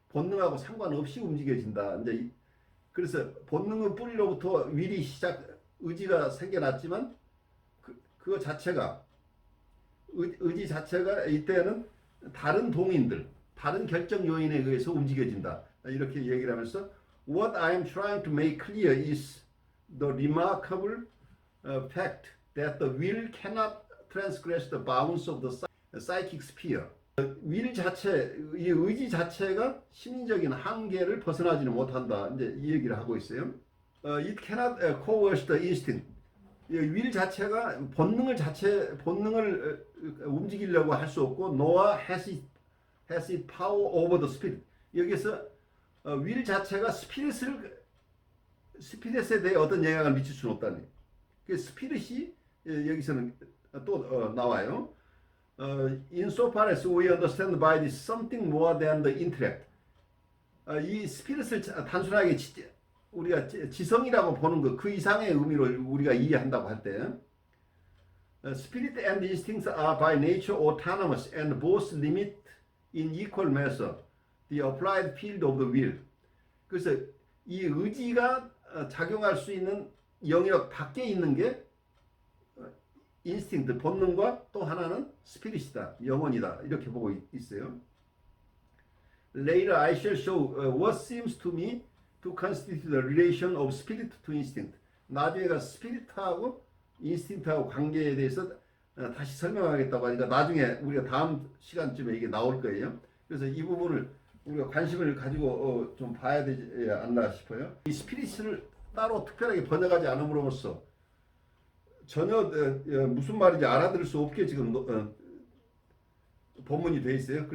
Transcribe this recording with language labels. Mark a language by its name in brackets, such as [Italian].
[Korean] 본능하고 상관없이 움직여진다. 이제 그래서 본능의 뿌리로부터 의지가 생겨났지만 그거 자체가 의지 자체가 이때는 다른 동인들, 다른 결정 요인에 의해서 움직여진다. 이렇게 얘기를 하면서 [English] What I am trying to make clear is the remarkable fact that the will cannot transgress the bounds of the psychic sphere. [Korean] 이 의지 자체가 심리적인 한계를 벗어나지는 못한다. 이제 이 얘기를 하고 있어요. [English] It cannot coerce the instinct. [Korean] 윌 자체가 본능을 움직이려고 할 수 없고, [English] nor has it power over the spirit. [Korean] 여기서 윌 자체가 스피릿에 대해 어떤 영향을 미칠 수는 없다니. 그 스피릿이 여기서는 또 나와요. [English] Insofar as we understand by this something more than the intellect. [Korean] 이 스피릿을 단순하게 우리가 지성이라고 보는 것, 그 이상의 의미로 우리가 이해한다고 할 때, [English] Spirit and instincts are by nature autonomous and both limit in equal measure the applied field of the will. [Korean] 그래서 이 의지가 작용할 수 있는 영역 밖에 있는 게 인스팅트, 본능과 또 하나는 스피릿이다, 영혼이다, 이렇게 보고 있어요. [English] Later I shall show what seems to me to constitute the relation of spirit to instinct. [Korean] 나중에가 스피릿하고 인스팅트하고 관계에 대해서 다시 설명하겠다고 하니까 나중에 우리가 다음 시간쯤에 이게 나올 거예요. 그래서 이 부분을 우리가 관심을 가지고 좀 봐야 되지 않나 싶어요. 이 스피릿을 따로 특별하게 번역하지 않음으로써 전혀 무슨 말인지 알아들을 수 없게 지금 본문이 돼 있어요.